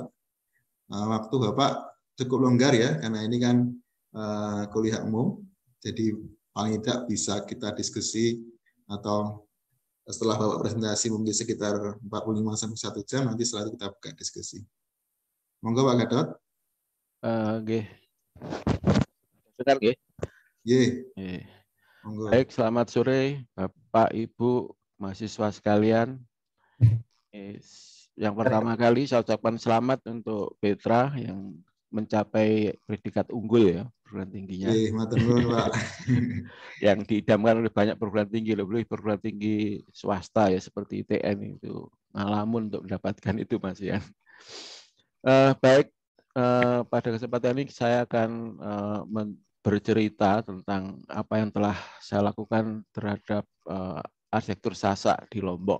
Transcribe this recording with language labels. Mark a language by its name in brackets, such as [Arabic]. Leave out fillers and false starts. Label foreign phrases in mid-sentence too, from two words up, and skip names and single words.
[Indonesian] Waktu Bapak cukup longgar ya, karena ini kan kuliah umum, jadi paling tidak bisa kita diskusi atau setelah Bapak presentasi mungkin sekitar 45 sampai 1 jam, nanti setelah itu kita buka diskusi. Monggo Pak Gadot. [Javanese] Nggih. Dengar nggih? Nggih. [Indonesian] Baik, selamat sore Bapak Ibu mahasiswa sekalian. Yang pertama kali saya ucapkan selamat untuk Petra yang mencapai predikat unggul ya, perguruan tingginya. [Javanese] Matur nuwun, Pak. [Indonesian] Yang diidamkan oleh banyak perguruan tinggi, lebih perguruan tinggi swasta ya seperti ITN itu ngalamun untuk mendapatkan itu Mas ya. Baik, pada kesempatan ini saya akan bercerita tentang apa yang telah saya lakukan terhadap arsitektur Sasak di Lombok.